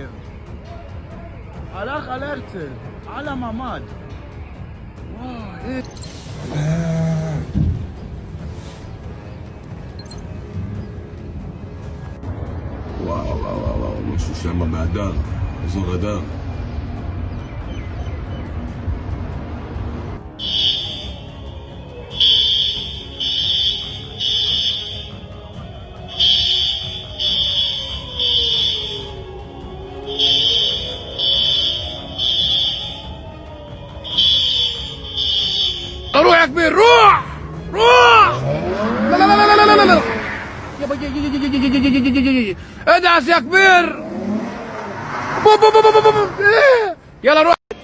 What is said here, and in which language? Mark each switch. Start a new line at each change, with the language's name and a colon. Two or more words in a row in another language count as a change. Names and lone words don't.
Hebrew: הלך על הרצל, על הממ"ד. וואי. וואו וואו וואו, משהו שם בהדר, אזור הדר.
Arabic: روح يا كبير، روح روح. لا لا لا لا لا لا لا يابا، ادعس يا كبير. يلا روح.